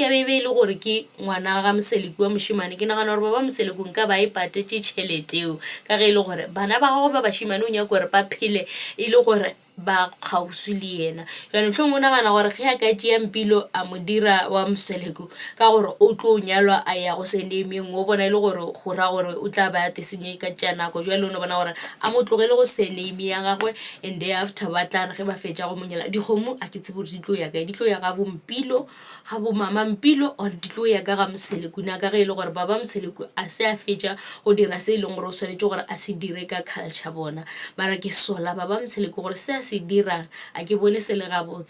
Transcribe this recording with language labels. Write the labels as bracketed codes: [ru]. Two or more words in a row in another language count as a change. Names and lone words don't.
[nso] be e le gore ke ngwana ga Mseleku wa mošimane ke nagana gore baba Mseleku nka ba e patetše tšhelete eo ka ge e le gore bana ba gagwe ba bašimane o nyaka gore ba phele e le gore ba kgauswi le yena jane tlhong o nagana gore ge a ka tšea Mpilo a mo dira wa Mseleku ka gore o tlo nyalwa a ya go surname o bona e le gore go ra gore o tla ba te senye ka tša nako jwale o no bona gore a mo tlogele go surname ya gagwe [en] and then after [nso] ba tla ge ba fetša go monyela dikgomo a ke tsebe gore di tlo ya kae di tlo ya ga bo Mpilo ga bo mama Mpilo or di tlo ya ka ga Mseleku na ka ge e le gore baba Mseleku a se a fetša go dira se e leng gore o swanetše gore a se dire ka culture bona mara ke sola baba Mseleku gore se se dirang a ke bone se le gabotse